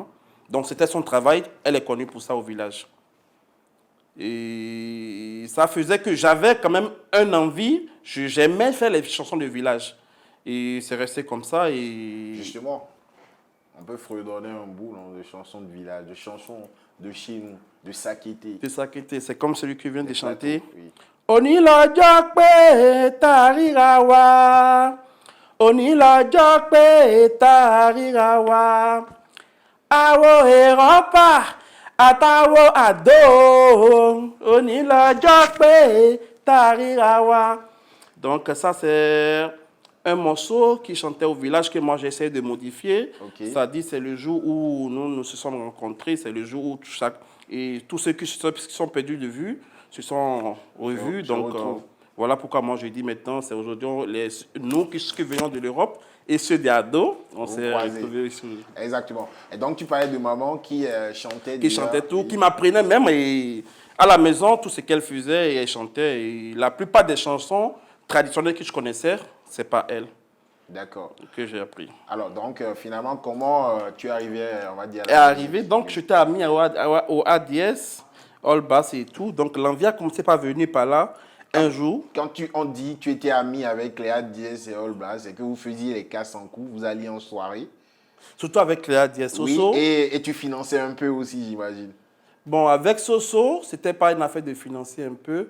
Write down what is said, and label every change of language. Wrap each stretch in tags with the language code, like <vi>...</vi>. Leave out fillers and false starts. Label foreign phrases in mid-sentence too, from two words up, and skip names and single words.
<fr>Donc, c'était son travail. Elle est connue pour ça au village. Et ça faisait que j'avais quand même une envie. J'aimais faire les chansons de village. Et c'est resté comme ça. Et... Justement, on peut fredonner un bout de chansons de village, de chansons de chez nous, de Sakété. De Sakété, c'est comme celui qui vient de chanter. Oui.</fr> <yo>Oni lọ́jọ́ pé tá ríra wa. Oni lọ́jọ́ pé tá ríra wa. Àwo èrọ́pà àtàwo àdó. Oni lọ́jọ́ pé tá ríra wa.</yo> <fr>Donc ça c'est un morceau qui chantait au village que moi j'essaie de modifier. Okay. Ça dit c'est le jour où nous nous sommes rencontrés, c'est le jour où et tous ceux qui sont perdus de vue se sont revus. Donc voilà pourquoi moi je dis maintenant, c'est aujourd'hui nous qui venons de l'Europe et ceux des ados, on s'est retrouvés ici. Exactement. Et donc tu parlais de maman qui chantait. Qui chantait tout, qui m'apprenait même et à la maison tout ce qu'elle faisait et elle chantait. Et la plupart des chansons traditionnelles que je connaissais, c'est pas elle. D'accord. Que j'ai appris. Alors, donc, finalement, comment tu es arrivé, on va dire... Donc, j'étais ami au ADS. all bass et tout. Donc l'envie a commencé par venir par là un jour. Quand on dit que tu étais ami avec Léa Diaz et All Blast et que vous faisiez les casses en coup, vous alliez en soirée. Surtout avec Léa Diaz Soso. Oui, et tu finançais un peu aussi, j'imagine. Bon, avec Soso, c'était pas une affaire de financer un peu.</fr>